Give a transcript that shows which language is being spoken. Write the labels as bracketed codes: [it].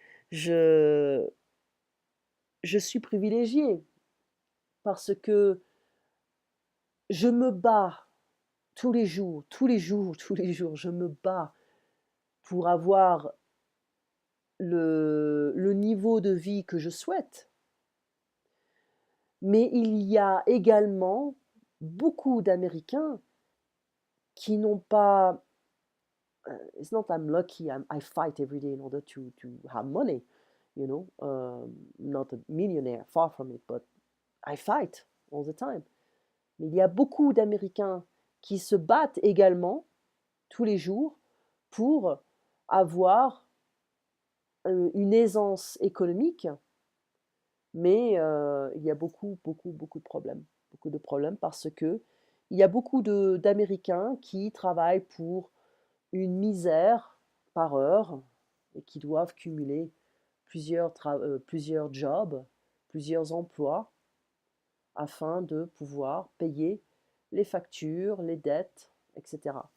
[fr] je, je suis privilégiée parce que je me bats tous les jours, tous les jours, tous les jours, je me bats pour avoir le niveau de vie que je souhaite. Mais il y a également beaucoup d'Américains qui n'ont pas. [en] It's not I'm lucky, I fight every day in order to have money, you know. Not a millionaire, far from it, but I fight all the time. [fr] Mais il y a beaucoup d'Américains qui se battent également tous les jours pour avoir une aisance économique, mais il y a beaucoup, beaucoup, beaucoup de problèmes. Beaucoup de problèmes parce que il y a beaucoup d'Américains qui travaillent pour une misère par heure et qui doivent cumuler plusieurs jobs, plusieurs emplois afin de pouvoir payer les factures, les dettes, etc.